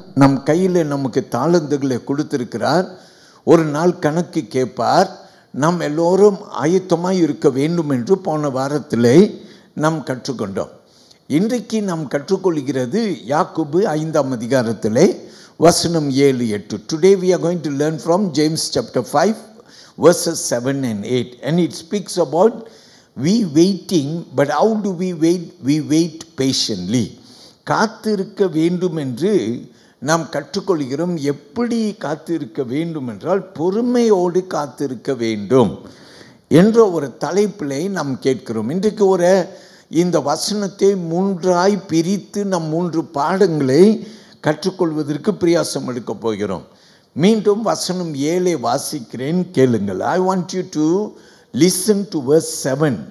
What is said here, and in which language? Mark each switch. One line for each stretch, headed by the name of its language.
Tamil: நம் கையில் நமக்கு தாளந்துகளை கொடுத்திருக்கிறார். ஒரு நாள் கணக்கு கேட்பார். நாம் எல்லோரும் ஆயத்தமாய் இருக்க வேண்டும் என்று போன வாரத்திலே நாம் கற்றுக்கொண்டோம். இன்றைக்கு நாம் கற்றுக்கொள்கிறது யாக்கோபு 5ஆம் அதிகாரத்திலே வசனம் 7, 8.
English: Today we are going to learn from James chapter 5 verses 7 and 8, and it speaks about we waiting. But how do we wait? We wait patiently.
Tamil: காத்திருக்க வேண்டும் என்று நாம் கற்றுக்கொள்கிறோம். எப்படி காத்திருக்க வேண்டும் என்றால், பொறுமையோடு காத்திருக்க வேண்டும் என்ற ஒரு தலைப்பிலே நாம் கேட்கிறோம். இன்றைக்கு இந்த வசனத்தை 3ஆய் பிரித்து நம் 3 பாடங்களை கற்றுக்கொள்வதற்கு பிரயாசம் எடுக்க போகிறோம். மீண்டும் வசனம் 7 வாசிக்கிறேன், கேளுங்கள்.
English: I want you to listen to verse 7.